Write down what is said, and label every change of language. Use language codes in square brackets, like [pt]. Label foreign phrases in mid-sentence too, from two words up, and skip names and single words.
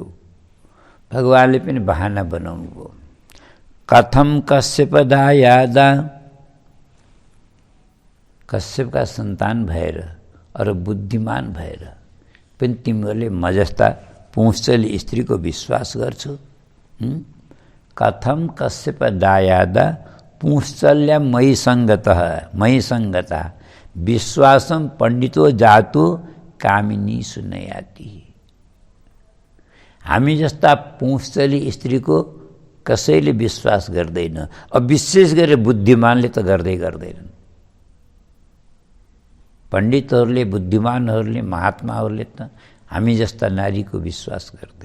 [ne] भगवानले पनि बहाना बनाउनु भयो। [sa] कथम कश्यप दायादा, [ne] कश्यपका सन्तान भएर अरू बुद्धिमान भएर पनि तिमीहरूले म जस्ता पुंसली स्त्रीको विश्वास गर्छौ? [sa] कथम कश्यप दायादा पुंसल्या मयि संगता विश्वासम पण्डितो जातु कामिनी सुनयाति। [ne] हामी जस्ता पुंसली स्त्रीको कसैले विश्वास गर्दैन। अब विशेष गरेर बुद्धिमानले त गर्दैनन्। पण्डितहरूले, बुद्धिमानहरूले, महात्माहरूले त हामी जस्ता नारीको विश्वास गर्दैन।